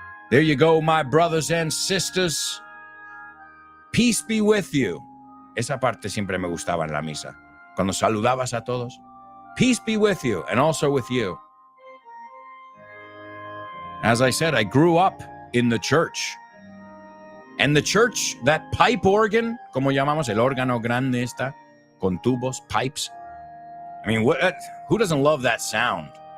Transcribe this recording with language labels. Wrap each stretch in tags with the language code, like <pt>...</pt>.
<en>There you go, my brothers and sisters. Peace be with you.</en> <es>Esa parte siempre me gustaba en la misa. Cuando saludabas a todos.</es> <en>Peace be with you, and also with you. As I said, I grew up in the church. And the church, that pipe organ,</en> <es>como llamamos el órgano grande esta, con tubos,</es> <en>pipes. I mean, who doesn't love that sound?</en>